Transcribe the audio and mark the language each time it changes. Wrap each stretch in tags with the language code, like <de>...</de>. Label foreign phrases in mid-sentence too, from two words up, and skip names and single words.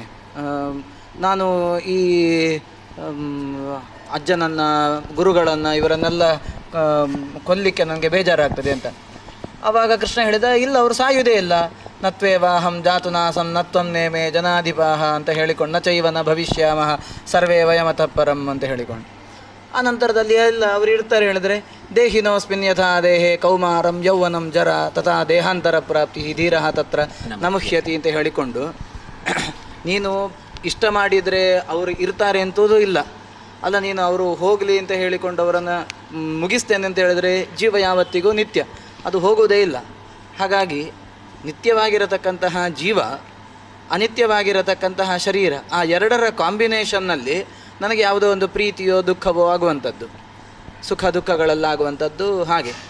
<kn>ನಾನು ಈ ಅಜ್ಜನನ್ನು, ಗುರುಗಳನ್ನು, ಇವರನ್ನೆಲ್ಲ ಕೊಲ್ಲಿಕ್ಕೆ ನನಗೆ ಬೇಜಾರಾಗ್ತದೆ ಅಂತ. ಆವಾಗ ಕೃಷ್ಣ ಹೇಳಿದ, ಇಲ್ಲ, ಅವರು ಸಾಯುವುದೇ ಇಲ್ಲ.</kn> <sa>ನತ್ವೇವಾಹಂ ಜಾತು ನಾಸಂ ನತ್ವಂ ನೇಮೇ ಜನಾಧಿಪಾಹ</sa> <kn>ಅಂತ ಹೇಳಿಕೊಂಡು,</kn> <sa>ನ ಚೈವನ ಭವಿಷ್ಯಾಮಹ ಸರ್ವೇ ವಯಮತಃ ಪರಂ</sa> <kn>ಅಂತ ಹೇಳಿಕೊಂಡು, ಅನಂತರದಲ್ಲಿ ಎಲ್ಲ ಅವರು ಇರ್ತಾರೆ ಹೇಳಿದರೆ,</kn> <sa>ದೇಹಿನೋಸ್ಮಿನ್ ಯಥಾ ದೇಹೇ ಕೌಮಾರಂ ಯೌವನಂ ಜರ ತಥಾ ದೇಹಾಂತರ ಪ್ರಾಪ್ತಿ ಧೀರಃ ತತ್ರ ನಮುಹ್ಯತಿ</sa> <kn>ಅಂತ ಹೇಳಿಕೊಂಡು, ನೀನು ಇಷ್ಟ ಮಾಡಿದರೆ ಅವರು ಇರ್ತಾರೆ ಅಂತೂ ಇಲ್ಲ, ಅಲ್ಲ ನೀನು ಅವರು ಹೋಗಲಿ ಅಂತ ಹೇಳಿಕೊಂಡು ಅವರನ್ನು ಮುಗಿಸ್ತೇನೆ ಅಂತ ಹೇಳಿದರೆ ಜೀವ ಯಾವತ್ತಿಗೂ ನಿತ್ಯ, ಅದು ಹೋಗುವುದೇ ಇಲ್ಲ. ಹಾಗಾಗಿ ನಿತ್ಯವಾಗಿರತಕ್ಕಂತಹ ಜೀವ, ಅನಿತ್ಯವಾಗಿರತಕ್ಕಂತಹ ಶರೀರ, ಆ ಎರಡರ ಕಾಂಬಿನೇಷನ್ನಲ್ಲಿ ನನಗೆ ಯಾವುದೋ ಒಂದು ಪ್ರೀತಿಯೋ ದುಃಖವೋ ಆಗುವಂಥದ್ದು, ಸುಖ ದುಃಖಗಳೆಲ್ಲ ಆಗುವಂಥದ್ದು.</kn>